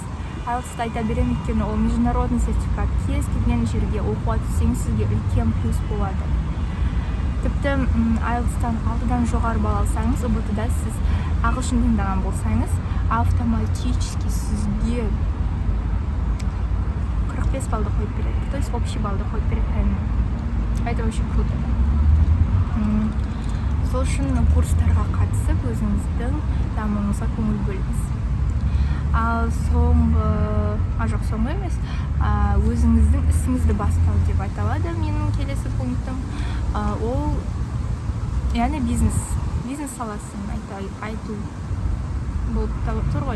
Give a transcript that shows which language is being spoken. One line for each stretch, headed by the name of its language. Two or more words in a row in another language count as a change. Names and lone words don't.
Kazakh: IELTS-ды айта беремін, өйткені ол
Russian: международный сертификат.
Kazakh: Кез келген жерге оқуға түссеңіз, сізге үлкен плюс болады. Тіпті IELTS-тан 6-дан жоғары балл алсаңыз, ұбт-да сіз ағылшын тыңдаған болсаңыз, автоматически сізге 45 баллды қойып береді.
Russian: То есть общий
Kazakh: баллды қойып береді.
Russian: Это очень круто.
Kazakh: Сол үшін курстарға қатысып, өзіңіздің дамуыңызға көңіл бөліңіз. Ал соңғы емес, өзіңіздің ісіңізді бастау деп айталады менің келесі пунктім. Ол, яғни бизнес саласын айту болып тұр ғой.